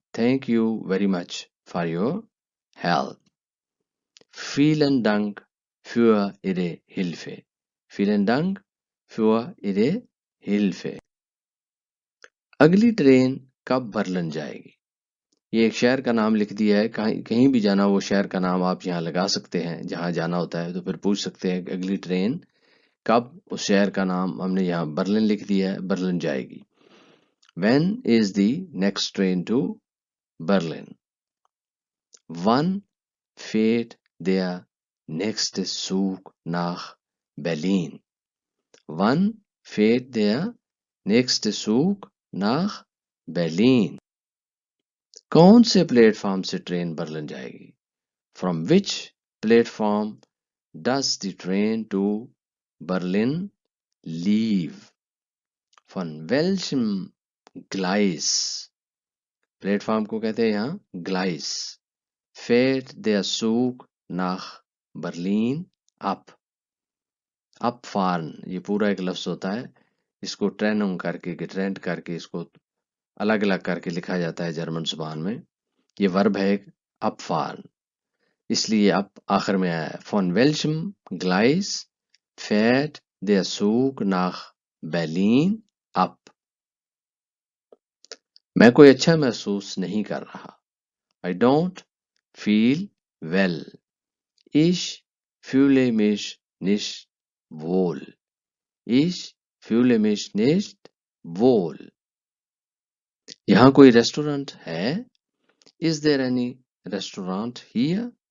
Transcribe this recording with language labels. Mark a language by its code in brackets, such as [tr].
[en] Thank you very much for your help. [de] Vielen Dank für Ihre Hilfe. Vielen Dank für Ihre Hilfe. [ur] اگلی train کب Berlin جائے گی؟ یہ ایک شہر کا نام لکھ دیا ہے. کہیں بھی جانا وہ شہر کا نام آپ یہاں لگا سکتے ہیں. جہاں جانا ہوتا ہے تو پھر پوچھ سکتے ہیں کہ اگلی ٹرین کب. اس شہر کا نام ہم نے یہاں برلن لکھ دیا ہے. برلن جائے گی. [en] When is the next train to Berlin? [de] Wann fährt der nächste Zug nach Berlin? Wann fährt der nächste Zug nach Berlin? [en] کون سے platform سے ٹرین برلن جائے گی؟ From which platform does the train to Berlin leave? [de] Von welchem Gleis? [ur] Plate form کو کہتے ہیں یہاں Gleis. [de] Fährt der Zug nach Berlin ab? [ur] Abfahren یہ پورا ایک لفظ ہوتا ہے. اس کو ٹریننگ کر کے ٹرینڈ کر کے اس کو الگ الگ کر کے لکھا جاتا ہے جرمن زبان میں. یہ ورب ہے ایک abfahren. اس لیے اب آخر میں آیا ہے. [de] Von welchem Gleis fährt der Zug nach Berlin ab? [ur] میں کوئی اچھا محسوس نہیں کر رہا. [en] I don't feel well. [de] Ich fühle mich nicht wohl. Ich fühle mich nicht wohl. یہاں کوئی ریسٹورنٹ ہے؟ Is there any restaurant here?